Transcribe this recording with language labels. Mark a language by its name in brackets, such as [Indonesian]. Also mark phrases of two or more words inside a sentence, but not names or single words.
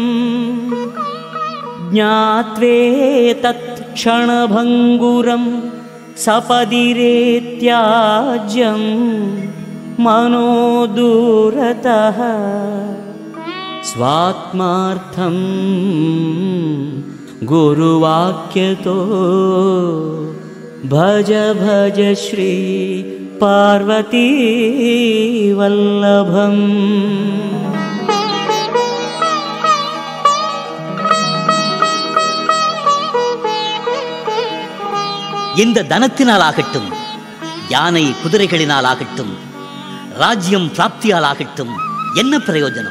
[Sanskrit] ज्ञात्वेतत् क्षणभङ्गुरं सपदिरेत्याज्यं मनो दूरतः स्वात्मार्थं गुरुवाक्यतो भज भज श्री पार्वती वल्लभम् [Tamil] இந்த தனத்தினால் ஆகட்டும், யானை குதிரைகளினால் ஆகட்டும், ராஜ்யம் பிராப்தியால் ஆகட்டும், என்ன பிரயோஜனம்?